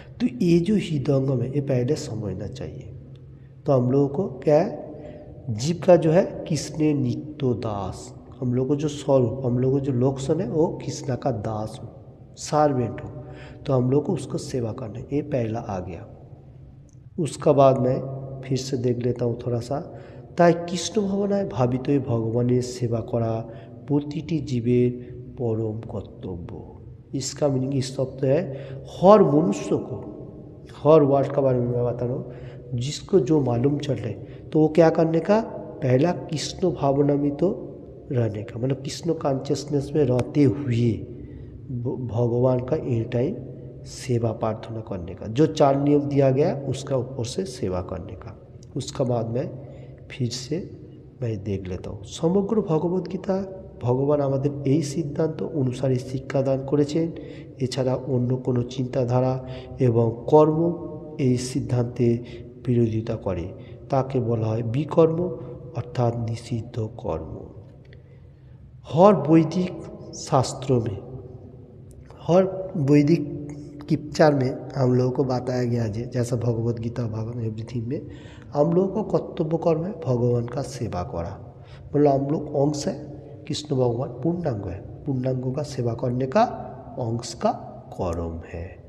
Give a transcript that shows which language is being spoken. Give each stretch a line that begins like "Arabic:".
Hindi: तो ये जो हृदयंगम है ये पहले समझना चाहिए। तो हम लोगों को क्या है, जीव का जो है कृष्ण नित्य दास, हम लोग को जो स्वरूप, हम लोग को जो लोकसन है वो कृष्ण का दास हो, सार्वेंट हो, तो हम लोग को उसको सेवा करना है। ये पहला आ गया। उसका बाद मैं फिर से देख लेता हूँ थोड़ा सा।
Bangla: তাই কৃষ্ণ ভাবনায় ভাবিত হয়ে ভগবানের সেবা করা প্রতিটি জীবের परम कर्तव्य।
Hindi: इसका मीनिंग इस शब्द है, हर मनुष्य को, हर वर्ड का बारे में मैं बता रहा हूँ, जिसको जो मालूम चल रहा है तो वो क्या करने का, पहला कृष्ण भावना में तो रहने का, मतलब कृष्ण कॉन्शियसनेस में रहते हुए भगवान का एनी टाइम सेवा प्रार्थना करने का, जो 4 नियम दिया गया उसका ऊपर से सेवा करने का। उसका बाद में फिर से मैं देख लेता हूँ।
Bangla: समग्र भगवद गीता ভগবান আমাদের এই সিদ্ধান্ত অনুসারে শিক্ষাদান করেছেন। এছাড়া অন্য কোনো চিন্তাধারা এবং কর্ম এই সিদ্ধান্তের বিরোধিতা করে তাকে বলা হয় বিকর্ম, अर्थात निषिद्ध कर्म।
Hindi: हर वैदिक शास्त्रों में, हर वैदिक स्क्रिप्चर में हम लोगों को बताया गया है, जैसा भगवद गीता भागवत एवरीथिंग में हम लोगों को कर्तव्य कर्म है भगवान का सेवा करा, मतलब हम लोग अंश है कृष्ण भगवान, पूर्णांग है, पूर्णांगों का सेवा करने का अंश का कर्म है।